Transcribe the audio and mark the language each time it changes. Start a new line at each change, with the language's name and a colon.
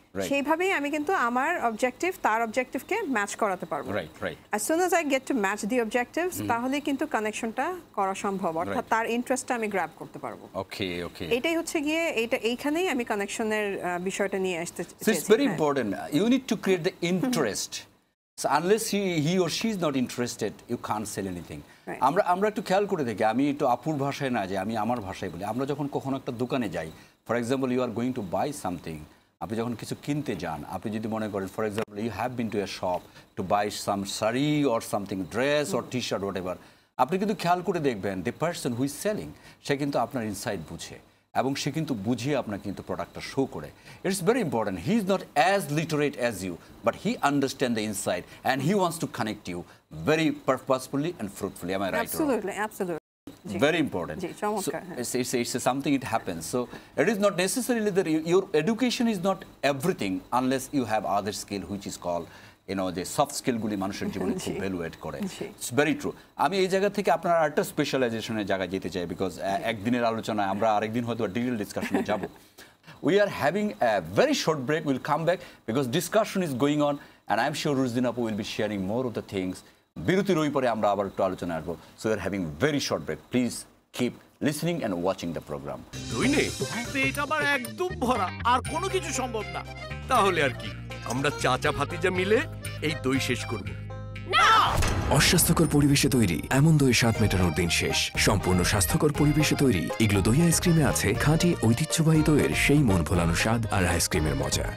Bangla: সেইভাবেই আমি কিন্তু আমার অবজেক্টিভ তার অবজেক্টিভকে ম্যাচ করাতে পারবো।
English: as soon as I get to match the objectives,
Bangla: তাহলে কিন্তু কানেকশনটা করা সম্ভব, অর্থাৎ তার ইন্টারেস্টটা আমি গ্র্যাব করতে পারবো। এটাই হচ্ছে গিয়ে এইখানেই আমি কানেকশনের বিষয়টা নিয়ে আসতে চাই।
English: It's very important, you need to create the interest. So unless he or she is not interested, you can't sell anything.
Bangla: আমরা একটু খেয়াল করে দেখি, আমি একটু আপুর ভাষায় না, যে আমি আমার ভাষায় বলি। আমরা যখন কখনো একটা দোকানে যাই,
English: for example you are going to buy something,
Bangla: আপনি যখন কিছু কিনতে যান, আপনি যদি মনে করেন
English: for example you have been to a shop to buy some sari or something,
Bangla: dress or T shirt, what ever, আপনি কিন্তু খেয়াল করে দেখবেন
English: the person who is selling,
Bangla: সে কিন্তু আপনার ইনসাইট বুঝে এবং সে কিন্তু বুঝিয়ে আপনাকে কিন্তু প্রোডাক্টটা শো করে।
English: It's very important, he is not as literate as you, but he understand the inside and he wants to connect you very purposefully and fruitfully. Am I right? Absolutely. Very important. So it's something, it happens. So it is not necessarily that your education is not everything unless you have other skill which is called
Bangla: যে soft স্কিলগুলি মানুষের জীবনে খুব ভ্যালুয়েট করে।
English: It's very true.
Bangla: আমি এই জায়গা থেকে আপনার আরেকটা স্পেশালাইজেশনের জায়গায় যেতে চাই, বিকজ একদিনের আলোচনায় আমরা আরেকদিন হয়তো ডিটেল ডিসকাশনে যাব।
English: We are having a very short break. We'll come back because discussion is going on and I'm sure Ruzdin Apu will be sharing more of the things.
Bangla: বিরতির ওই পরে আমরা আবার একটু আলোচনা আসবো।
English: So we are having very short break. Please keep listening and watching the program.
Bangla: দইনে পেট আমার একদম ভরা আর কোনো কিছু সম্ভব না। তাহলে আর কি, আমরা চাচা ভাতিজা মিলে এই দই শেষ করব। অস্বাস্থ্যকর পরিবেশে তৈরি এমন দই স্বাদ মেটানোর দিন শেষ। সম্পূর্ণ স্বাস্থ্যকর পরিবেশে তৈরি ইগলো দই আইসক্রিমে আছে খাঁটি ঐতিহ্যবাহী দইয়ের সেই মন ভোলানো স্বাদ আর আইসক্রিমের মজা।